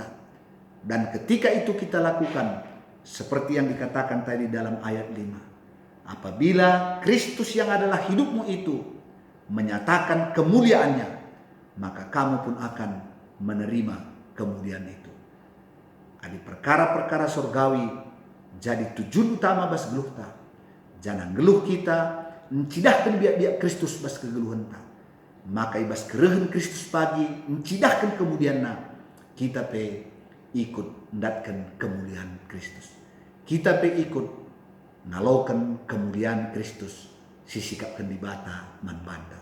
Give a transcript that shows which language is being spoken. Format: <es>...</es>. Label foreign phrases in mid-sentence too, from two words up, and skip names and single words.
<id>Dan ketika itu kita lakukan, seperti yang dikatakan tadi dalam ayat 5. Apabila Kristus yang adalah hidupmu itu menyatakan kemuliaannya, maka kamu pun akan menerima kemuliaan itu.</id> <btx>Adi</btx> <id>perkara-perkara surgawi jadi tujuan utama</id> <btx>bas geluh ta. Jangan geluh kita mencidahkan biak-biak Kristus bas kegeluhan ta. Maka ibas kerehen Kristus pagi mencidahkan kemudian na. Kita pe ikut mendatkan kemuliaan Kristus. Kita pe ikut ngalokan kemuliaan Kristus sisikapkan di bata man banda.</btx>